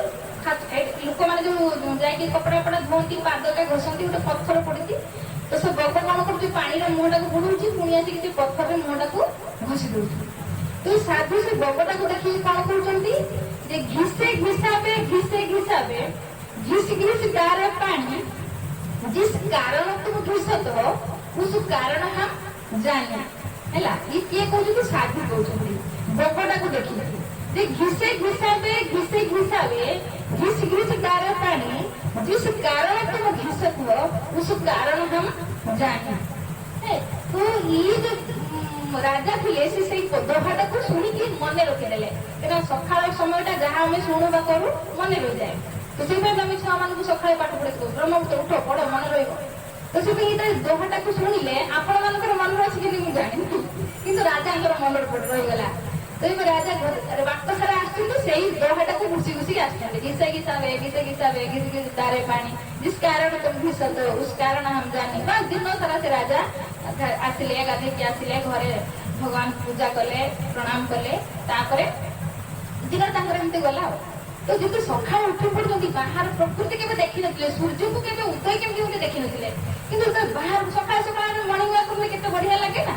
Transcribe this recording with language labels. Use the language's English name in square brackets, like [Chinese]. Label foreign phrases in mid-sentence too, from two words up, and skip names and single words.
[Odia] ଲୋକମାନେ ଯୋଉ ଯାଇକି କପଡା ଫପଡା ଧୁଅନ୍ତି, ପାଦଟା ଘଷନ୍ତି, ଗୋଟେ ପଥର ପଡିଛି। ତ ସେ ବଗ କଣ କରୁଛି, ପାଣିର ମୁହଁଟାକୁ ବୁଡଉଛି, ପୁଣି ଆସିକି ସେ ପଥରରେ ମୁହଁଟାକୁ ଘଷି ଦଉଛି। ତ ସାଧୁ ସେ ବଗଟାକୁ ଦେଖିକି କଣ କରୁଛନ୍ତି, ଯେ [Hindi] घिसे घिसावे, घिसे घिसावे, घिस घिस गार पानी, जिस कारण तुम घिसत हो उस कारण हम जाने। [Odia] ହେଲା ଇ କିଏ କହୁଛନ୍ତି, ସାଧୁ କହୁଛନ୍ତି ବଗଟାକୁ ଦେଖିକି, ଯେ [Hindi] घिसे घिसावे, घिसे घिसावे, घिस घिस गार पानी, जिस कारण तुम घिसत हो उस कारण हम जाने। [Odia] ତ ଇଏ ଯୋଉ ରାଜା ଥିଲେ, ସେ ସେଇ ଦୋହାଟାକୁ ଶୁଣିକି ମନେ ରଖିଦେଲେ। କାରଣ ସକାଳ ସମୟଟା ଯାହା ଆମେ ଶୁଣୁ ବା କରୁ ମନେ ରହିଯାଏ। ତ ସେଇଥିପାଇଁ ଆମେ ଛୁଆମାନଙ୍କୁ ସକାଳେ ପାଠ ପଢେଇକି କହୁ, ବ୍ରହ୍ମପୁତ୍ର ଉଠ, ପଢ, ମନେ ରହିବ। ତ ସେଥିପାଇଁ ଏଇଟା ଦୋହାଟାକୁ ଶୁଣିଲେ ଆପଣ ମାନଙ୍କର ମନରେ ଅଛି କି ମୁଁ ଜାଣିନି, କିନ୍ତୁ ରାଜାଙ୍କର ମନରେ ରହିଗଲା। ତ ଏବେ ରାଜା ବାଟ ସାରା ଆସିଛନ୍ତି, ସେଇ ଦୋହାଟାକୁ ଘୁଷି ଘୁଷିକି ଆସିଛନ୍ତି। [Hindi] घिसे घिसावे, घिसे घिसावे, घिस घिस गारे पानी, जिस कारण तुम घिसत हो उस कारण हम जाने। [Odia] ବା ଦିନ ସାରା ସେ ରାଜା ଆସିଲେ, ଗାଧେଇକି ଆସିଲେ, ଘରେ ଭଗବାନ ପୂଜା କଲେ, ପ୍ରଣାମ କଲେ, ତାପରେ ଦିନ ତାଙ୍କର ଏମିତି ଗଲା ଆଉ। ତ ଯେତେ ସକାଳେ ଉଠି ପଡୁଛନ୍ତି ବାହାର ପ୍ରକୃତି କେବେ ଦେଖିନଥିଲେ, ସୂର୍ଯ୍ୟକୁ କେବେ ଉଦୟ କେମିତି ଗୋଟେ ଦେଖିନଥିଲେ, କିନ୍ତୁ ବାହାର ସକାଳେ ସକାଳେ [English] morning walk [Odia] କଲେ କେତେ ବଢିଆ ଲାଗେ ନା।